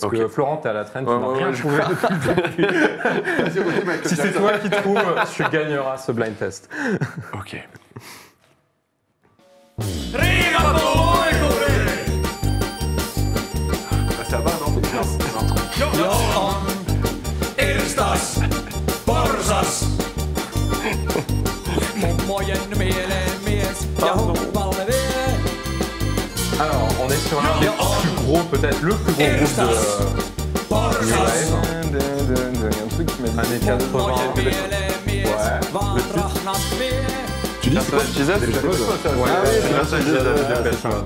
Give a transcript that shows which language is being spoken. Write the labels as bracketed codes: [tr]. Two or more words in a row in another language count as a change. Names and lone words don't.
[fr] Ok. que Florent, t'es à la traîne, tu Ouais, n'as ouais, rien ouais, trouvé. Si c'est toi qui trouves, tu gagneras ce blind test. Ok. Ça va, non? [fi] Irstas, porsas. Mummojen mieleen mies ja hummalle vie. [fr] Alors, on est sur l'un des plus gros, peut-être le plus gros groupe de New Wave. Il y a un truc qui m'a dit Années 80. Tu dis c'est quoi Personnage Jesus Personnage Jesus de Dépêche Mode.